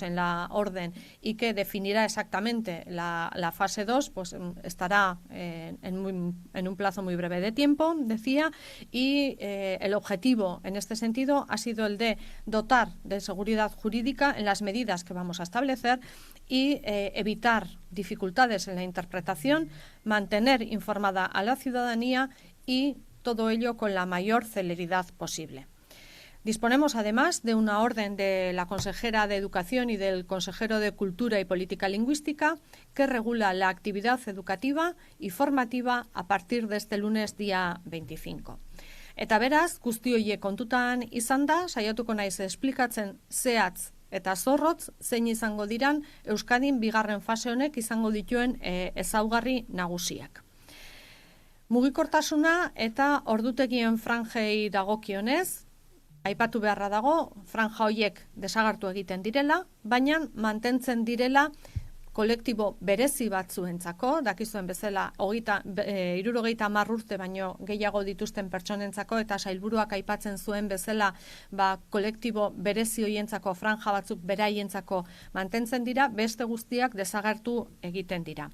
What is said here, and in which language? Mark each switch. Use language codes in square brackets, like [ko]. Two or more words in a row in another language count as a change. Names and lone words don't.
[es] en la orden y que definirá exactamente la fase 2, pues estará en un plazo muy breve de tiempo, decía, y el objetivo en este sentido ha sido el de dotar de seguridad jurídica en las medidas que vamos a establecer y evitar dificultades en la interpretación, mantener informada a la ciudadanía y todo ello con la mayor celeridad posible. Disponemos además de una orden de la consejera de Educación y del consejero de Cultura y Política Lingüística que regula la actividad educativa y formativa a partir de este lunes día 25. [eu] Eta beraz, guzti horiek kontutan izan da, saiatuko naiz esplikatzen zehatz eta zorrotz zein izango diran Euskadin bigarren fase honek izango dituen ezaugarri nagusiak. Mugikortasuna eta ordutegien franjei dagokionez, aipatu beharra dago, franja horiek desagertu egiten direla, baina mantentzen direla kolektibo berezi batzuentzako, dakizuen bezala 70 urte baino gehiago dituzten pertsonentzako eta sailburuak aipatzen zuen bezala kolektibo berezi horientzako franja batzuk beraientzako mantentzen dira, beste guztiak desagertu egiten dira.